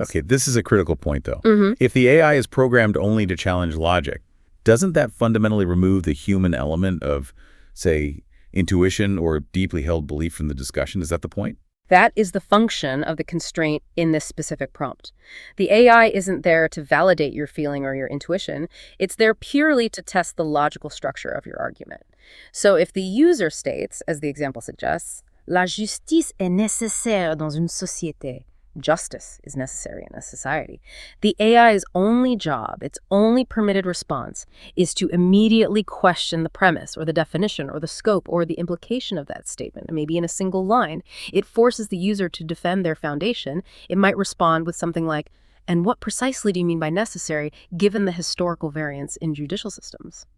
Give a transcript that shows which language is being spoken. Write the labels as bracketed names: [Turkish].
[English] Okay, this is a critical point, though. If the AI is programmed only to challenge logic, doesn't that fundamentally remove the human element of, say, intuition or deeply held belief from the discussion? Is that the point? That is the function of the constraint in this specific prompt. The AI isn't there to validate your feeling or your intuition. It's there purely to test the logical structure of your argument. So if the user states, as the example suggests, [French] La justice est nécessaire dans une société. [English] Justice is necessary in a society. The AI's only job, its only permitted response, is to immediately question the premise or the definition or the scope or the implication of that statement, maybe in a single line. It forces the user to defend their foundation. It might respond with something like, and what precisely do you mean by necessary, given the historical variance in judicial systems?